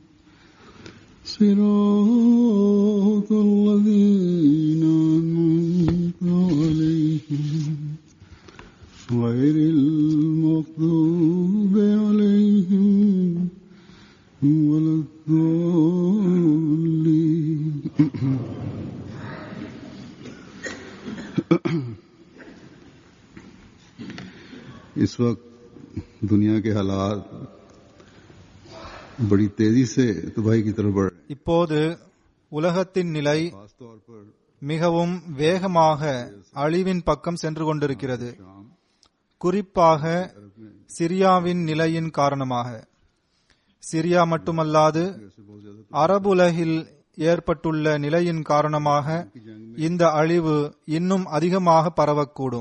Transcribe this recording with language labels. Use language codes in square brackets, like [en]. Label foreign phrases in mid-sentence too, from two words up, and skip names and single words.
[ar] صراط الذين أنعمت عليهم غير المغضوب عليهم ولا الضالين. [hi] इस वक्त दुनिया के हालात बड़ी तेजी से तबाही की तरफ बढ़ रहे हैं. [ta] இப்போது உலகத்தின் நிலை [hi] खासतौर पर [ta] மிகவும் வேகமாக அழிவின் பக்கம் சென்று கொண்டிருக்கிறது. குறிப்பாக சிரியாவின் நிலையின் காரணமாக. சிரியா மட்டுமல்லாது அரபுலகில் ஏற்பட்டுள்ள நிலையின் காரணமாக இந்த அழிவு இன்னும் அதிகமாக பரவக்கூடும்.